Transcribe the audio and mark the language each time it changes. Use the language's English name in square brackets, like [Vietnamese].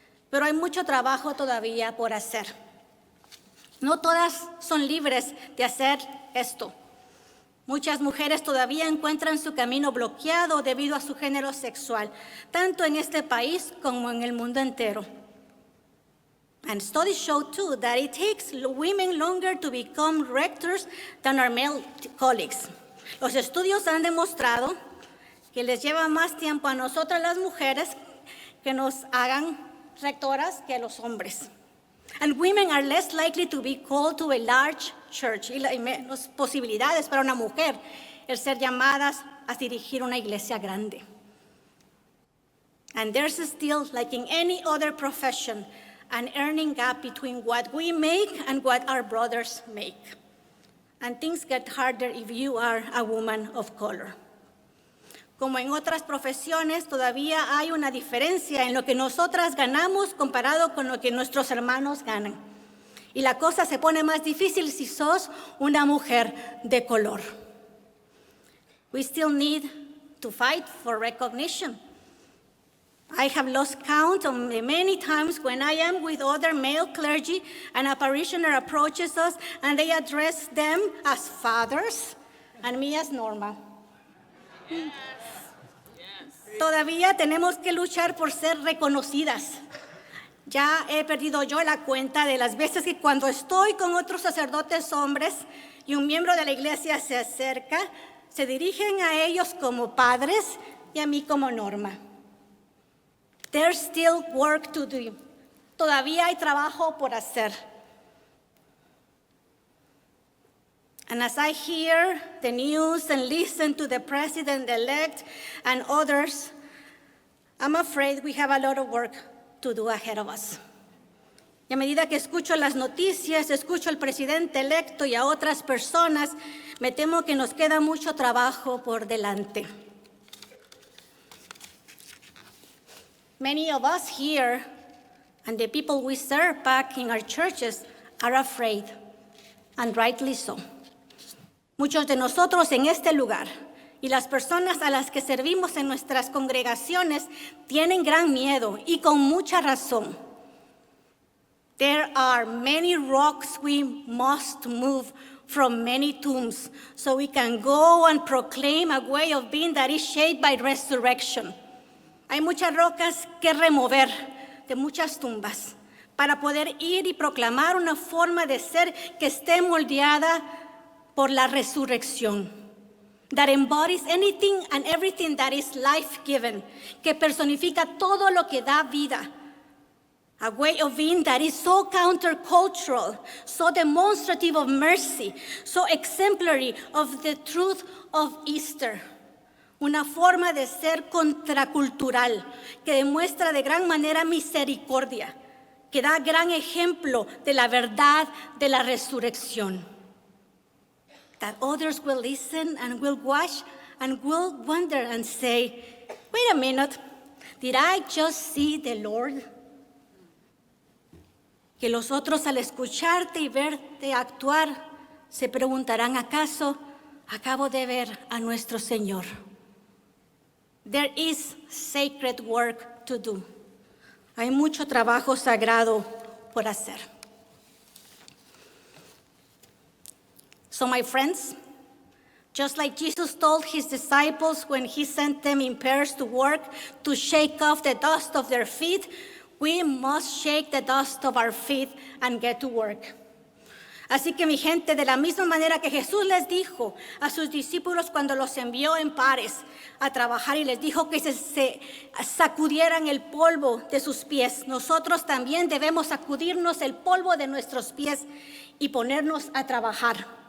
[Spanish] Pero hay mucho trabajo todavía por hacer. No todas son libres de hacer esto. Muchas mujeres todavía encuentran su camino bloqueado debido a su género sexual, tanto en este país como en el mundo entero. [English] And studies show too that it takes women longer to become rectors than our male colleagues. [Spanish] Los estudios han demostrado que les lleva más tiempo a nosotras las mujeres que nos hagan rectoras que a los hombres. [English] And women are less likely to be called to a large church. [Spanish] Y menos posibilidades para una mujer el ser llamadas a dirigir una iglesia grande. [English] And there's still, like in any other profession, an earning gap between what we make and what our brothers make. And things get harder if you are a woman of color. [Spanish] Como en otras profesiones, todavía hay una diferencia en lo que nosotras ganamos comparado con lo que nuestros hermanos ganan. Y la cosa se pone más difícil si sos una mujer de color. [English] We still need to fight for recognition. I have lost count on the many times when I am with other male clergy and a parishioner approaches us and they address them as fathers and me as Norma. Yes. [Spanish] Todavía tenemos que luchar por ser reconocidas. Ya he perdido yo la cuenta de las veces que cuando estoy con otros sacerdotes hombres y un miembro de la iglesia se acerca, se dirigen a ellos como padres y a mí como Norma. [English] There's still work to do. [Spanish] Todavía hay trabajo por hacer. [English] And as I hear the news and listen to the president-elect and others, I'm afraid we have a lot of work to do ahead of us. [Spanish] Y a medida que escucho las noticias, escucho al presidente electo y a otras personas, me temo que nos queda mucho trabajo por delante. [English] Many of us here and the people we serve back in our churches are afraid, and rightly so. [Spanish] Muchos de nosotros en este lugar y las personas a las que servimos en nuestras congregaciones tienen gran miedo y con mucha razón. [English] There are many rocks we must move from many tombs so we can go and proclaim a way of being that is shaped by resurrection. [Spanish] Hay muchas rocas que remover de muchas tumbas para poder ir y proclamar una forma de ser que esté moldeada por la resurrección, [English] that embodies anything and everything that is life-given, [Spanish] que personifica todo lo que da vida. [English] A way of being that is so countercultural, so demonstrative of mercy, so exemplary of the truth of Easter. [Spanish] Una forma de ser contracultural, que demuestra de gran manera misericordia, que da gran ejemplo de la verdad de la resurrección. [English] That others will listen and will watch and will wonder and say, wait a minute, did I just see the Lord? [Spanish] Que los otros al escucharte y verte actuar se preguntarán, ¿acaso acabo de ver a nuestro Señor? [English] There is sacred work to do. [Spanish] Hay mucho trabajo sagrado por hacer. [English] So my friends, just like Jesus told his disciples when he sent them in pairs to work to shake off the dust of their feet, we must shake the dust of our feet and get to work. [Spanish] Así que mi gente, de la misma manera que Jesús les dijo a sus discípulos cuando los envió en pares a trabajar y les dijo que se sacudieran el polvo de sus pies, nosotros también debemos sacudirnos el polvo de nuestros pies y ponernos a trabajar.